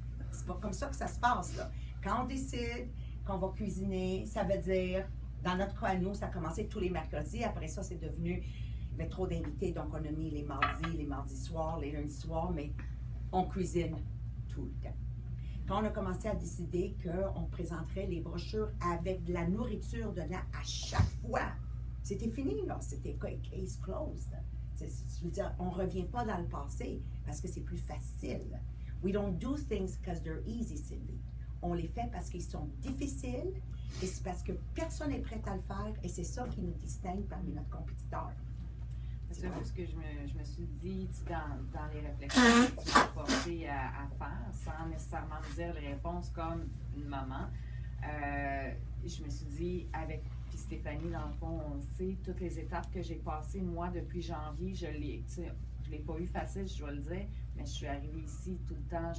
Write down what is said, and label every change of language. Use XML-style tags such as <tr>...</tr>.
<fr>C'est pas comme ça que ça se passe, là. Quand on décide qu'on va cuisiner, ça veut dire, dans notre cas à nous, ça a commencé tous les mercredis, après ça, c'est devenu, il y avait trop d'invités, donc on a mis les mardis soirs, les lundis soirs, mais on cuisine tout le temps. Quand on a commencé à décider qu'on présenterait les brochures avec de la nourriture dedans à chaque fois, c'était fini, là. C'était</fr> <en>case closed.</en> <fr>Je veux dire, on ne revient pas dans le passé parce que c'est plus facile.</fr> <en>We don't do things because they're easy, Sylvie.</en> <fr>On les fait parce qu'ils sont difficiles et c'est parce que personne n'est prêt à le faire et c'est ça qui nous distingue parmi notre compétiteur. C'est juste que je me suis dit, tu sais, dans les réflexions que tu m'as portées à faire, sans nécessairement me dire les réponses comme une maman, je me suis dit, avec puis Stéphanie, dans le fond, on sait, toutes les étapes que j'ai passées, moi, depuis janvier, je l'ai pas eu facile, je dois le dire, mais je suis arrivée ici tout le temps.</fr>